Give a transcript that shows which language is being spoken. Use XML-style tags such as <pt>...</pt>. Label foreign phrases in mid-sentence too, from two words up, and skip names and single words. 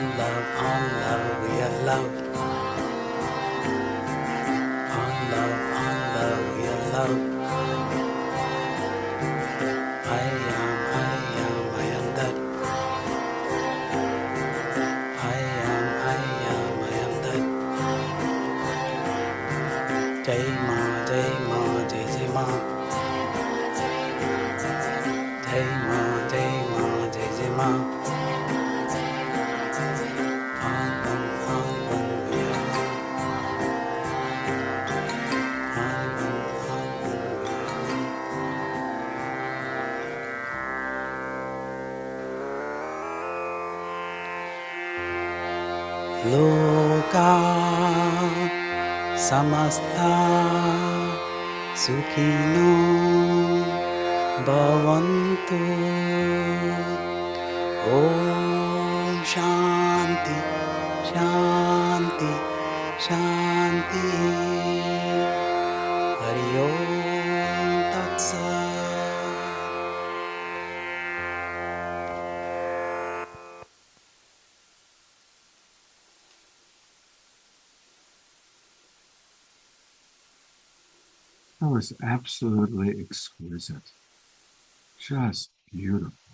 <en>on love, we are love. On love, we are love. I am that. I am that.</en> <hi>Jai Ma, Jai Ma, Jai Jai Ma. Jai Ma, Jai Ma, Jai Jai Ma.</hi> <en>On we are.</en> <sa>Loka samasta sukhino bhavantu. Om Shanti, Shanti, Shanti. Hari Om Tat Sat.</sa> <en>That was absolutely exquisite. Just beautiful.</en>